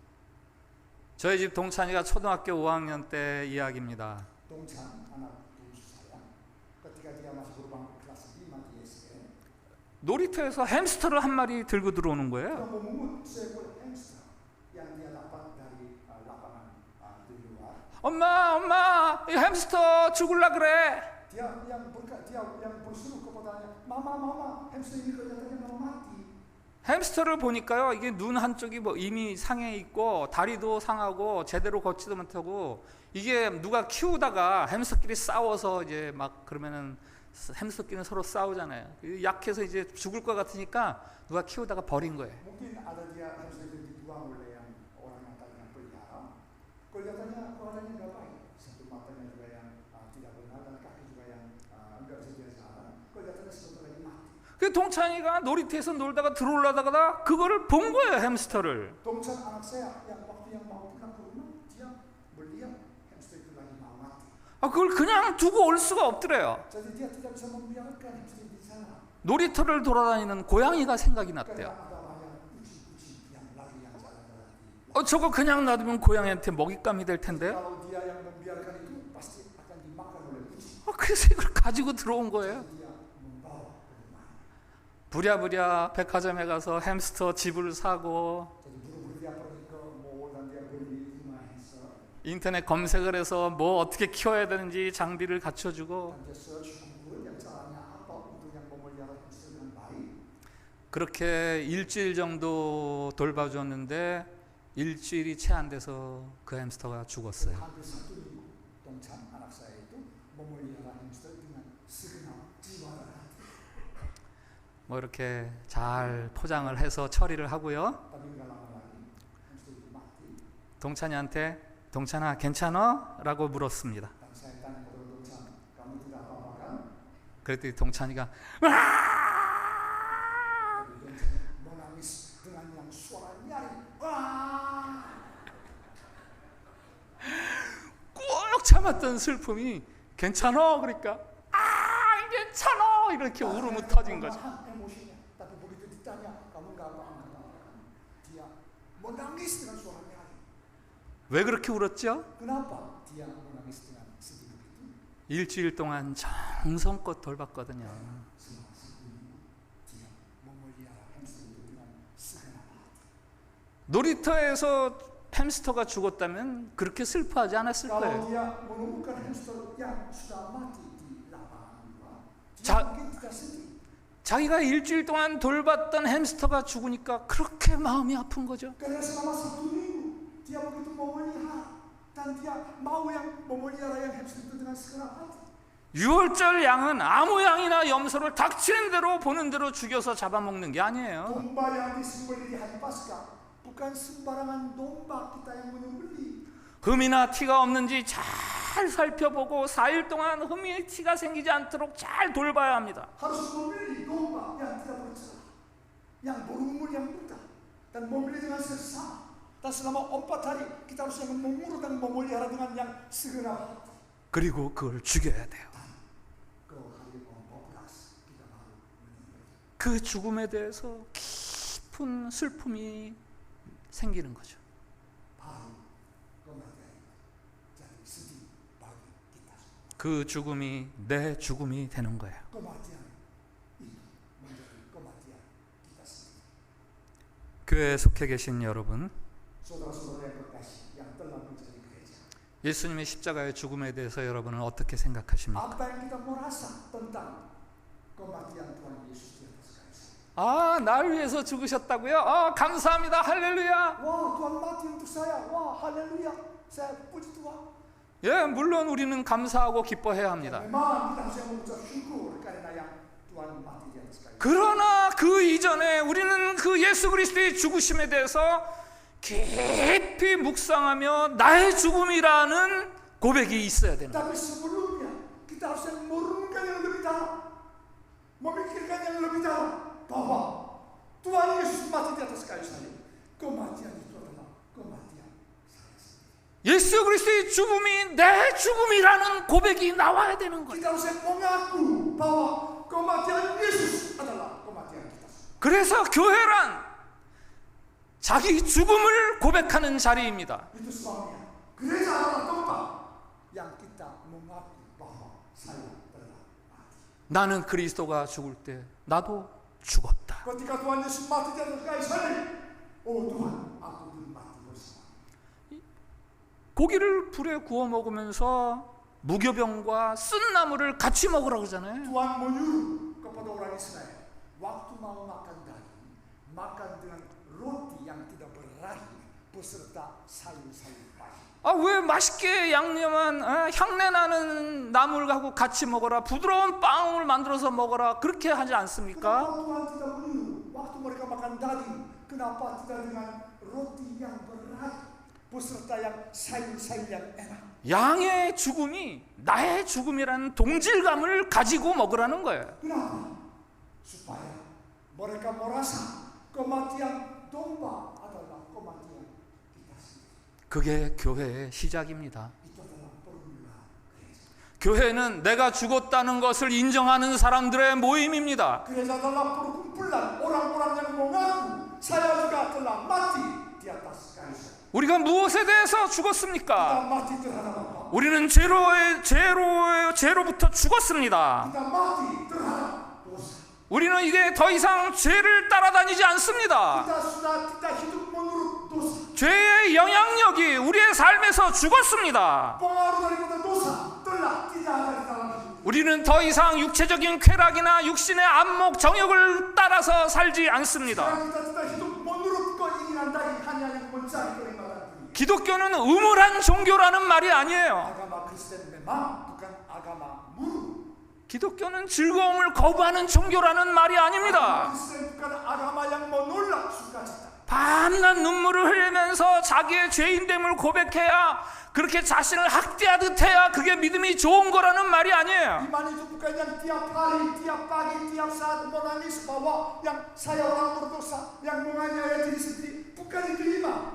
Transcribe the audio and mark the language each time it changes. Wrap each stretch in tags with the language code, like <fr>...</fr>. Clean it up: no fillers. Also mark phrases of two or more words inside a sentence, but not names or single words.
<ko>저희 집 동찬이가 초등학교 5학년 때 이야기입니다.</ko> <id>Dongchan anak cucu saya ketika dia masih berbangku kelas 5 di SD,</id> <ko>놀이터에서 햄스터를 한 마리 들고 들어오는</ko> <id>dia</id> <ko>거예요.</ko> <id>memungut seekor hamster yang dia dapat dari lapangan di luar.</id> <ko>엄마, 이 햄스터 죽을라 그래.</ko> <id>Dia yang berseru kepadanya, mama, hamster ini kelihatannya mau mati.</id> <ko>햄스터를 보니까요, 이게 눈 한쪽이 뭐 이미 상해 있고 다리도 상하고 제대로 걷지도 못하고, 이게 누가 키우다가 햄스터끼리 싸워서 이제 막 그러면은 햄스터끼리는 서로 싸우잖아요. 약해서 이제 죽을 것 같으니까 누가 키우다가 버린 거예요.</ko> <id>Mungkin ada dia hamster itu dibuang oleh yang orang yang tadinya pelihara. Kelihatannya nggak baik. Satu matanya juga yang tidak benar dan kaki juga yang nggak bisa biasa. Kelihatannya sebentar lagi mati.</id> <ko>그 동찬이가 놀이터에서 놀다가 들어올라다가 그거를 본 거예요, 햄스터를.</ko> <id>Tongsan anak saya yang waktu yang mau pulang ke rumah dia melihat hamster itu lagi mau mati.</id> <ko>그걸 그냥 두고 올 수가 없더래요.</ko> <id>Jadi dia tidak bisa membiarkan hamster di sana.</id> <ko>놀이터를 돌아다니는 고양이가 생각이 났대요.</ko> <id>Karena ada banyak kucing-kucing yang lagi yang jalan-jalan di.</id> <ko>저거 그냥 놔두면 고양이한테 먹잇감이 될 텐데요.</ko> <id>Kalau dia yang membiarkan itu pasti akan dimakan oleh kucing.</id> <ko>그래서 이걸 가지고 들어온 거예요.</ko> <id>Dia membawa ke rumah.</id> <ko>부랴부랴 백화점에 가서 햄스터 집을 사고</ko> <id>Jadi buru-buru dia pergi ke mall dan dia beli rumah hamster.</id> <ko>인터넷 검색을 해서 뭐 어떻게 키워야 되는지 장비를 갖춰주고</ko> <id>Dan dia search Google yang caranya apa untuk yang memelihara hamster dengan baik.</id> <ko>그렇게 일주일 정도 돌봐줬는데 일주일이 채 안 돼서 그 햄스터가 죽었어요.</ko> <id>Hampir 1 minggu Tongchan anak saya itu memelihara hamster dengan segenap jiwa dan hati.</id> <ko>뭐 이렇게 잘 포장을 해서 처리를 하고요.</ko> <id>Tapi nggak lama lagi hamster itu mati.</id> <ko>동찬아 괜찮아? 라고 물었습니다.</ko> <id>Dan saya tanya kepada Tongchan, kamu tidak apa-apa kan?</id> <ko>그랬더니 동찬이가</ko> <id>Tapi Tongchan menangis dengan yang suara nyaring. Wah!</id> <ko>꾹 참았던 슬픔이 괜찮아? 그러니까 괜찮아 이렇게 울음이 터진 거죠.</ko> <id>Emosinya. Tapi begitu ditanya, kamu nggak apa-apa? Dia menangis dengan suara nyaring.</id> <ko>왜 그렇게 울었죠?</ko> <id>Kenapa dia menangis dengan sedih begitu?</id> <ko>일주일 동안 정성껏 돌봤거든요.</ko> <id>Dia memelihara hamster itu dengan segenap hati.</id> <ko>놀이터에서 햄스터가 죽었다면 그렇게 슬퍼하지 않았을</ko> <id>Kalau</id> <ko>거예요.</ko> <id>dia menemukan hamster yang sudah mati di lapangan luar, dia</id> <ko>자-</ko> <id>mungkin tidak sedih.</id> <ko>자기가 일주일 동안 돌봤던 햄스터가 죽으니까 그렇게 마음이 아픈 거죠.</ko> <id>Karena selama 1 minggu dia begitu memelihara dan dia mau yang memelihara yang hamster itu dengan segenap hati.</id> <ko>6월절 양은 아무 양이나 염소를 닥치는 대로 보는 대로 죽여서 잡아먹는 게 아니에요.</ko> <id>Domba yang disembelih di hari Paskah bukan sembarangan domba kita yang menyembelih.</id> <ko>흠이나 티가 없는지 잘 살펴보고 4일 동안 흠이 티가 생기지 않도록 잘 돌봐야 합니다.</ko> <id>Harus memilih domba yang tidak bercelah, yang berumur yang muda, dan memilih dengan seksama. Dan selama 4 hari kita harus yang mengurus dan memelihara dengan yang segenap hati.</id> <ko>그리고 그걸 죽여야 돼요.</ko> <id>Ke hari ke-14 kita baru meninggal.</id> <ko>그 죽음에 대해서 깊은 슬픔이 생기는 거죠.</ko> <id>바로 kematian jadi sedih bagi kita semua.</id> <ko>그 죽음이 내 죽음이 되는 거예요.</ko> <id>Kematian itu menjadi kematian kita sendiri.</id> <ko>교회에 속해 계신 여러분,</ko> <id>Saudara-saudara yang berkasih yang telah menjadi gereja,</id> <ko>예수님의 십자가의 죽음에 대해서 여러분은 어떻게 생각하십니까?</ko> <id>apa yang kita merasa tentang kematian Tuhan Yesus di atas kayu salib?</id> <ko>날 위해서 죽으셨다고요? 감사합니다. 할렐루야.</ko> <id>Wah, Tuhan mati untuk saya. Wah, haleluya. Saya puji Tuhan.</id> <ko>예, 물론 우리는 감사하고 기뻐해야 합니다.</ko> <id>Memang kita harus mengucap syukur karena yang Tuhan mati di atas kayu.</id> <ko>그러나 그 이전에 우리는 그 예수 그리스도의 죽으심에 대해서 깊이 묵상하며 나의 죽음이라는 고백이 있어야 되는 거예요.</ko> <id>Tapi sebelumnya kita harus merenungkan yang lebih dalam, memikirkan yang lebih dalam bahwa Tuhan Yesus mati di atas kayu salib. Kematian itu adalah kematian saya sendiri.</id> <ko>예수 그리스도의 죽음이 내 죽음이라는 고백이 나와야 되는 거예요.</ko> <id>Kita harus mengaku bahwa kematian Yesus adalah kematian kita.</id> <ko>그래서 교회란 자기 죽음을 고백하는 자리입니다.</ko> <id>Itu sebabnya gereja adalah tempat yang kita mengaku bahwa saya telah mati.</id> <ko>나는 그리스도가 죽을 때 나도 죽었다.</ko> <id>Ketika Tuhan Yesus mati di atas kayu salib, oh Tuhan, aku pun mati bersama.</id> <ko>고기를 불에 구워 먹으면서 무교병과 쓴 나물을 같이 먹으라고 그러잖아요.</ko> <id>Tuhan menyuruh kepada orang Israel, waktu mau makan daging, makan dengan roti yang tidak berahi beserta sayur-sayur pagi.</id> <ko>왜 맛있게 양념한 향내 나는 나물하고 같이 먹어라, 부드러운 빵을 만들어서 먹어라, 그렇게 하지 않습니까?</ko> <id>Kenapa Tuhan tidak menyuruh waktu mereka makan daging, kenapa tidak dengan roti yang berat beserta yang sayur-sayur yang enak?</id> <ko>양의 죽음이 나의 죽음이라는 동질감을 가지고 먹으라는 거예요.</ko> <id>Kenapa? Supaya mereka merasa kematian domba adalah kematian kita sendiri.</id> <ko>그게 교회의 시작입니다.</ko> <id>Itu adalah permulaan gereja.</id> <ko>교회는 내가 죽었다는 것을 인정하는 사람들의 모임입니다.</ko> <id>Gereja adalah perkumpulan orang-orang yang mengaku saya juga telah mati di atas kayu salib.</id> <ko>우리가 무엇에 대해서</ko> <id>Kita</id> <ko>죽었습니까?</ko> <id>mati terhadap apa?</id> <ko>우리는 죄로부터 죽었습니다.</ko> <id>Kita mati terhadap dosa.</id> <ko>우리는 이제 더 이상 죄를 따라다니지 않습니다.</ko> <id>Kita sudah tidak hidup menurut dosa.</id> <ko>죄의 영향력이 우리의 삶에서 죽었습니다.</ko> <id>Pengaruh daripada dosa telah tidak ada di dalam hidup.</id> <ko>우리는 더 이상 육체적인 쾌락이나 육신의 안목 정욕을 따라서 살지 않습니다.</ko> <id>Sekarang kita tidak hidup menurut keinginan daging, hanya yang mencari kenikmatan dunia.</id> <ko>기독교는 음울한 종교라는 말이 아니에요.</ko> <id>Agama Kristen memang bukan agama murung.</id> <ko>기독교는 즐거움을 거부하는 종교라는 말이</ko> <id>Agama</id> <ko>아닙니다.</ko> <id>Kristen bukan agama yang menolak sukacita.</id> <ko>밤낮 눈물을 흘리면서 자기의 죄인됨을 고백해야, 그렇게 자신을 학대하듯 해야 그게 믿음이 좋은 거라는 말이 아니에요.</ko> <id>Iman itu bukan yang tiap hari, tiap pagi, tiap saat menangis bahwa yang saya orang berdosa, yang menganiaya diri sendiri, bukan itu iman.</id>